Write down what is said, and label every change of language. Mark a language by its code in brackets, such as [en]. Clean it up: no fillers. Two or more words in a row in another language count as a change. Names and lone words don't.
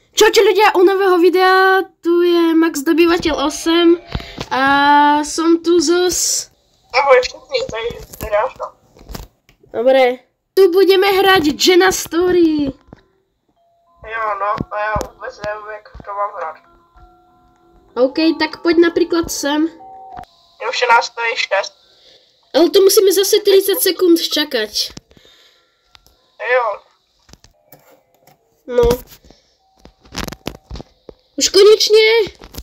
[sk] Čaute ľudia, u nového videa, tu je Max Dobyvateľ 8 a som tu [cs] Ahoj všichni, to je Ráška. [sk] Dobre, tu budeme hrať Jenna Story. [cs] Jo, no, a já vůbec nevím, jak to mám hrát. [sk] OK, tak poď napríklad sem. Je už 11:06. Ale to musíme zase 30 sekúnd čakať. [cs] Jo. [sk] No. Už konečne.